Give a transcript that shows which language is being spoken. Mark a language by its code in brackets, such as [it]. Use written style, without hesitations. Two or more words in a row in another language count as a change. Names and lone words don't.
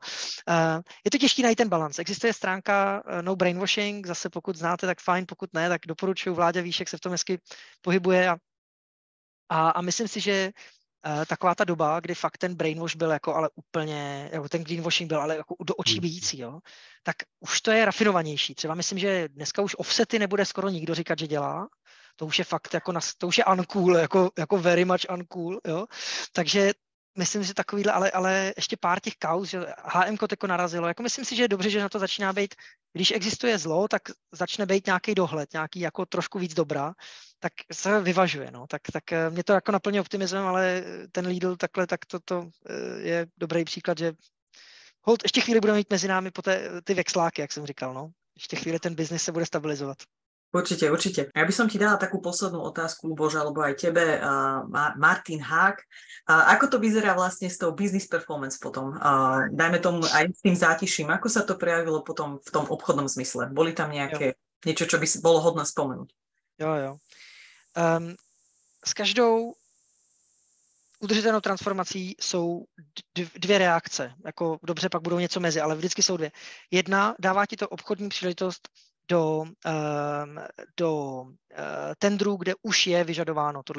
[cs] Je to těžký najít ten balans. Existuje stránka No Brainwashing, zase pokud znáte, tak fajn, pokud ne, tak doporučuji, Vláďa Víšek se v tom hezky pohybuje a myslím si, že taková ta doba, kdy fakt ten brainwash byl jako ale úplně, jako ten greenwashing byl ale jako do očí bijící, jo, tak už to je rafinovanější. Třeba myslím, že dneska už offsety nebude skoro nikdo říkat, že dělá. To už je fakt jako, to už je uncool, jako [en] very much uncool, [cs] jo. Takže myslím, že takovýhle, ale ještě pár těch kauz, že HM jako narazilo, jako myslím si, že je dobře, že na to začíná být, když existuje zlo, tak začne být nějaký dohled, nějaký jako trošku víc dobra, tak se vyvažuje, no, tak mě to jako naplně optimismem, ale ten Lidl takhle, tak to je dobrý příklad, že hold, ještě chvíli budeme mít mezi námi ty vexláky, jak jsem říkal, no, ještě chvíli ten biznis se bude stabilizovat. [sk] Určite. Ja by som ti dala takú poslednú otázku, Bože, alebo aj tebe, Martin Hák. Ako to vyzerá vlastne s tou [en] business performance [sk] potom? Dajme tomu aj s tým zátiším. Ako sa to prejavilo potom v tom obchodnom zmysle? Boli tam niečo, čo by bolo hodné spomenúť? [cs] Jo. S každou udržitelnou transformací jsou dvě reakce. Jako dobře, pak budou něco mezi, ale vždycky jsou dvě. Jedna, dává ti to obchodní příležitost do tendru, kde už je vyžadováno tohle.